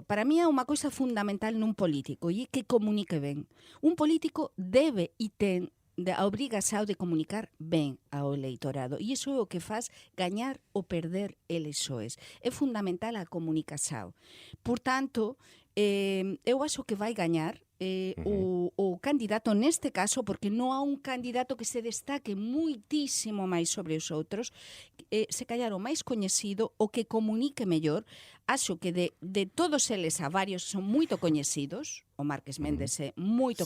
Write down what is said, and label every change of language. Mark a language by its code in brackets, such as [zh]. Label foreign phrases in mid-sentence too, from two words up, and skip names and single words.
[pt] Para mim é uma coisa fundamental num político e que comunique ben. [gl] Um político debe e ten a obrigação de comunicar ben ao eleitorado. E iso é o que faz gañar ou perder eleições. É fundamental a comunicação. Portanto, eu acho que vai gañar o candidato neste caso, porque non há un candidato que se destaque muitísimo máis sobre os outros, se callar o máis coñecido, o que comunique mellor. Acho que de todos eles a varios son moito coñecidos. O Marques Méndez é moito